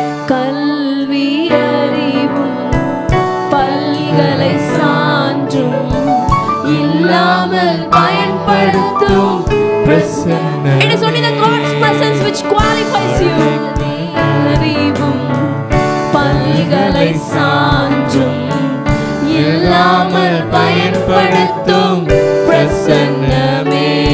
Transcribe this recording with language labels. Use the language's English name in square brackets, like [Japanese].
[Tamil] கல்வி அறிவும் பல்கலை சான்றும் இல்லாமல் பயன்படுத்தும் பிரசன்னம். [English] It is only the God's presence which qualifies you. [Tamil] அறிவும் பல்கலை சான்றும் இல்லாமல் பயன்படுத்தும் பிரசன்னமே.